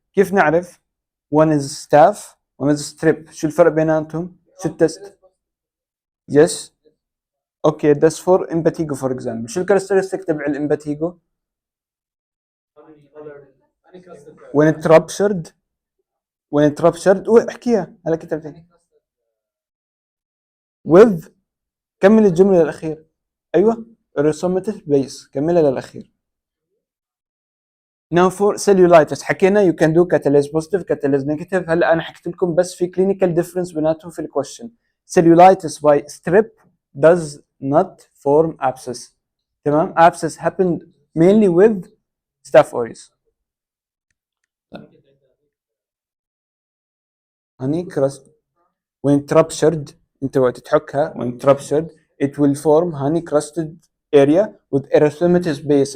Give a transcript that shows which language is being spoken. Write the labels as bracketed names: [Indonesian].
[Arabic] كيف نعرف؟ [English] one is staph, one is strep. [Arabic] شو الفرق بيناتهم؟ شو التست؟ Yes. [English] Okay, that's for impetigo for example. [Arabic] شو الكاركترستيك تبع الامباتيجو؟ [English] when it ruptured [Arabic] احكيها هلا كتبتها with كمل الجملة للأخير. أيوة erythematous base, كملها للأخير. [English] Now for cellulitis حكينا you can do catalase positive, catalase negative. [Arabic] هلا أنا حكيت لكم بس في clinical difference بيناتهم في الquestion. [English] Cellulitis by strep does not form abscess. [Arabic] تمام. [English] Abscess happened mainly with Staph aureus. honey crust when it ruptured [Arabic] انت وقت تحكها [English] when it ruptured it will form honey crusted area with erythematous base.